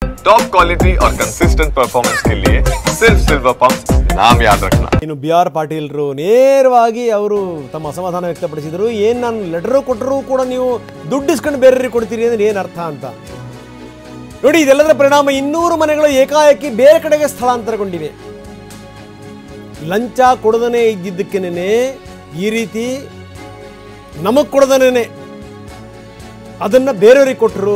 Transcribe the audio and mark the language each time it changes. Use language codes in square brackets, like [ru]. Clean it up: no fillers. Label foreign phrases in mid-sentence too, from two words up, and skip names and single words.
[en] top quality [hi] और [en] consistent performance [hi] के लिए सिर्फ सिल्वर पंप नाम याद रखना। [kn] ಇನ್ನು BR ಪಾಟೀಲ್ರು ನೇರವಾಗಿ ಅವರು ತಮ್ಮ ಅಸಮಾಧಾನ ವ್ಯಕ್ತಪಡಿಸಿದರು. ಏನು ನಾನು ಲೆಟರ್ ಕೊಟ್ಟರೂ ಕೂಡ ನೀವು ದುಡ್ಡು ಇಸ್ಕೊಂಡು ಬೇರೆಯವರಿಗೆ ಕೊಡ್ತೀರಿ ಅಂದ್ರೆ ಏನು ಅರ್ಥ ಅಂತ ನೋಡಿ. ಇದೆಲ್ಲದರ ಪರಿಣಾಮ 200 ಮನೆಗಳು ಏಕಾಏಕಿ ಬೇರೆ ಕಡೆಗೆ ಸ್ಥಳಾಂತರಗೊಂಡಿವೆ. ಲಂಚ ಕೊಡದನೇ ಇದ್ದಿದ್ದಕ್ಕೇನೆ ಈ ರೀತಿ ನಮಗೆ ಕೊಡದನೇ ಅದನ್ನು ಬೇರೆಯವರಿಗೆ ಕೊಟ್ಟರು.